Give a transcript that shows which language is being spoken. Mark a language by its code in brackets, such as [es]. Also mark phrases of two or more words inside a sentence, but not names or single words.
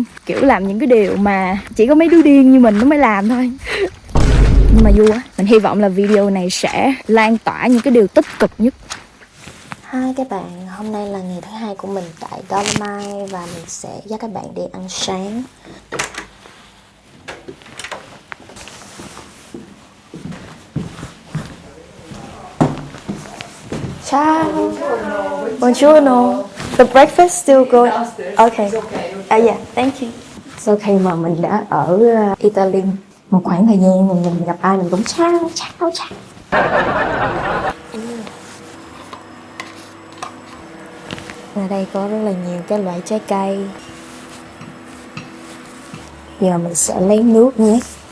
[vi] Kiểu làm những cái điều mà chỉ có mấy đứa điên như mình nó mới làm thôi. Nhưng mà vui á. Mình hy vọng là video này sẽ lan tỏa những cái điều tích cực nhất. Hi các bạn, hôm nay là ngày thứ hai của mình tại Dolomite và mình sẽ dắt các bạn đi ăn sáng. Ciao. Buongiorno. [en] The breakfast still going? Okay. Yeah, thank you. [vi] Sau khi mà mình đã ở Italy một khoảng thời gian mình gặp ai mình cũng chào. Ở đây có rất là nhiều các loại trái cây. Giờ mình sẽ lấy nước nhé.